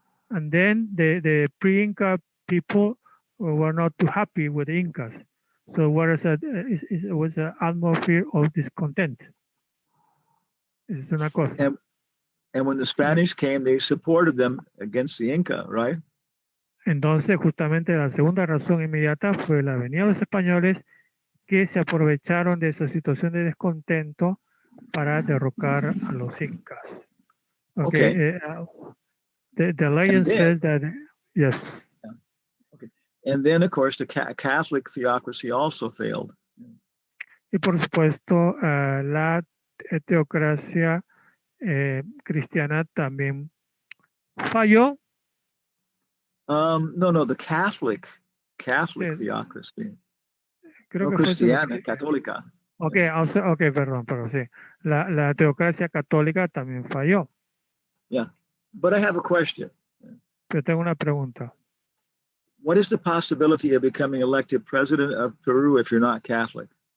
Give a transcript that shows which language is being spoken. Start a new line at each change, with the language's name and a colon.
English: And then the pre-Inca people were not too happy with the Incas. So it was an atmosphere of discontent.
Spanish: Es una cosa.
English: And when the Spanish came, they supported them against the Inca, right?
Spanish: Entonces, justamente la segunda razón inmediata fue la venida de los españoles que se aprovecharon de esa situación de descontento para derrocar a los incas.
English: Okay. The legend says that, yes. Okay. And then, of course, the Catholic theocracy also failed.
Spanish: Y por supuesto, la teocracia cristiana también falló.
English: No, the Catholic theocracy.
Spanish: Creo no que cristiana, católica. Okay, perdón, pero sí. La teocracia católica también falló.
English: Yeah, but I have a question.
Spanish: Yo tengo una pregunta.
English: What is the possibility of becoming elected president of Peru if you're not Catholic?